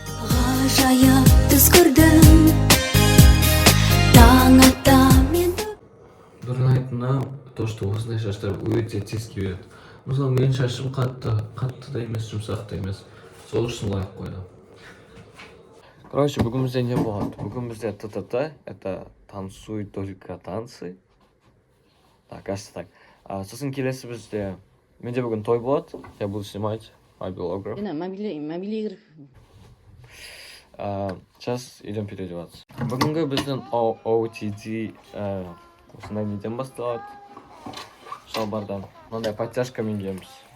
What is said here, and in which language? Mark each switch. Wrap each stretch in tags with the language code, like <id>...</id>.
<kk>Ғажайып түс көрдім. Таң атта мен Дұрын айтына,</kk> <ru>то, что</ru> <kk>осындай шаштар өте тез кебереді. Мысалы, менің шашым қатты да емес, жұмсақ та емес. Сол үшін лайық қойдым. Короче, бүгін бізде не болады? Бүгін бізде</kk> <ru>ТТТ, это танцуй только танцы. Так, кажется так.</ru> <kk>Сосын келесі бізде, менде бүгін той болады.</kk> <ru>Я буду снимать мобилограф. Мобильный игры. Сейчас идем переодеваться.</ru> <kk>Бүгінгі біздің OOTD осындай неден басталады. Шалбардан. Мынандай подтяжкамен киеміз.</kk>